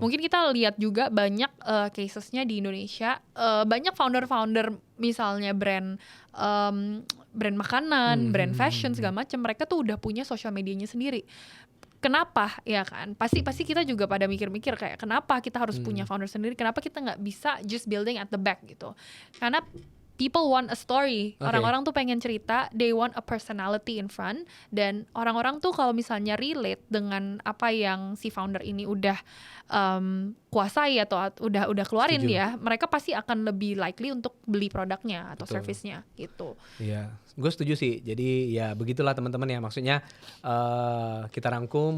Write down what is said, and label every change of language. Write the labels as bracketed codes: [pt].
[id] Mungkin kita lihat juga banyak casesnya di Indonesia, banyak founder-founder misalnya brand makanan, brand fashion segala macam, mereka tuh udah punya sosial medianya sendiri. Kenapa ya kan? Pasti kita juga pada mikir-mikir kayak kenapa kita harus punya founder sendiri? Kenapa kita nggak bisa [en] just building at the back [id] gitu? Karena [en] people want a story. [id] Orang-orang tuh pengen cerita, [en] they want a personality in front. [id] Dan orang-orang tuh kalau misalnya relate dengan apa yang si founder ini udah kuasai atau udah keluarin ya, mereka pasti akan lebih likely untuk beli produknya atau service-nya gitu. Iya, gue setuju sih. Jadi ya begitulah teman-teman ya. Maksudnya kita rangkum.